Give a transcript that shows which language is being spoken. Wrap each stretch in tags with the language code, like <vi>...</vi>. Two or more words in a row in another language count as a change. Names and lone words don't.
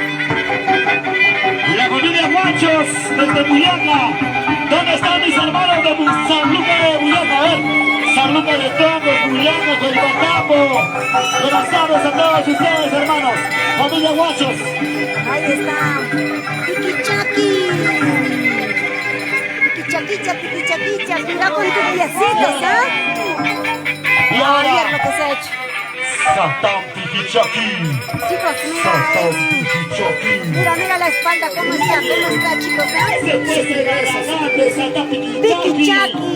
<es>La familia Guachos desde Buyaca. ¿Dónde están mis hermanos de San Lucas de Buyaca? A ver, San Lucas de Tongos, Buyaca, Coipacapo. Buenas tardes a todos ustedes, hermanos. Familia Guachos. Ahí está. Piquichaqui. Piquichaquicha, piquichaquicha. Cuidado con tus piecitos, ¿ah? Y A ver ahora, lo que se ha hecho. Satán Piquichaqui. Chicos, Satán Piquichaqui. mira la espalda, ¿cómo está, chicos? Se puede ganar de Satán Piquichaqui. Piquichaqui.</es>